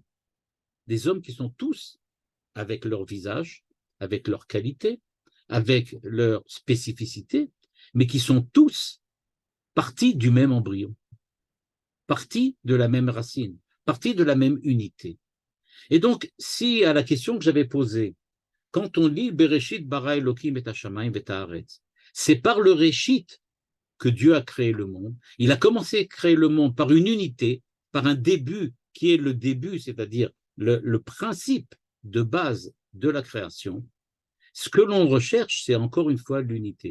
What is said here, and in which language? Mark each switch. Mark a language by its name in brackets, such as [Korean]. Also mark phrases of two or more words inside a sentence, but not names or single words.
[French] Des hommes qui sont tous avec leur visage, avec leur qualité, avec leur spécificité, mais qui sont tous partis du même embryon, partis de la même racine, partis de la même unité. Et donc, si à la question que j'avais posée, quand on lit [Hebrew] בראשית ברא אלוקים את השמים את הארץ, [French] c'est par le Réchit que Dieu a créé le monde. Il a commencé à créer le monde par une unité, par un début qui est le début, c'est-à-dire le principe de base de la création. Ce que l'on recherche, c'est encore une fois l'unité.